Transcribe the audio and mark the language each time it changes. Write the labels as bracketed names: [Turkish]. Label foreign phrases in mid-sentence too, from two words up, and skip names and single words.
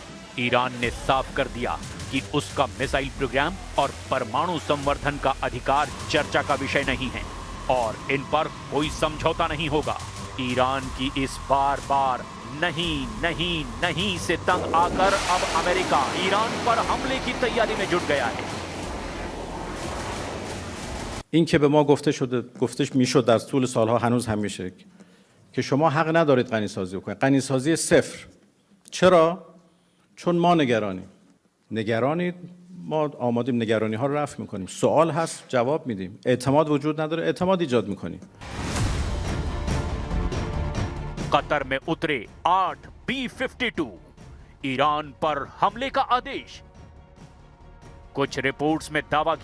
[Hindi] ईरान ने साफ कर दिया कि उसका मिसाइल प्रोग्राम और परमाणु संवर्धन का अधिकार चर्चा का विषय नहीं है और इन पर कोई समझौता नहीं होगा। ईरान की इस बार बार नहीं नहीं नहीं से तंग आकर अब अमेरिका ईरान पर हमले की तैयारी में जुट गया है। [Persian] این که به ما گفتش میشد در طول سالها هنوز هم میشه که شما حق ندارید غنیسازی کنید. غنیسازی صفر. چرا؟ چون ما نگرانید، ما آمادیم نگرانی ها رو رفع میکنیم. سوال هست جواب میدیم. اعتماد وجود نداره، اعتماد ایجاد میکنیم. [Hindi] कतर में उतरे 8 B-52, ईरान पर हमले का आदेश। कुछ रिपोर्ट्स में दावा किया